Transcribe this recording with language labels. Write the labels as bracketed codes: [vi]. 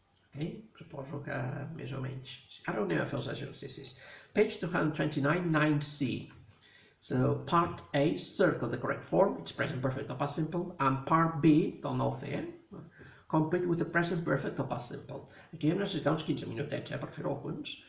[ca] Ok? Suposo que més o menys. Ara anem a fer els exercicis. [en] Page 229, 9C. So part A, circle the correct form, it's present perfect or past simple, and part B, del 9C, complete with the present perfect or past simple. [ca] Aquí hem necessitat uns 15 minutets per fer alguns.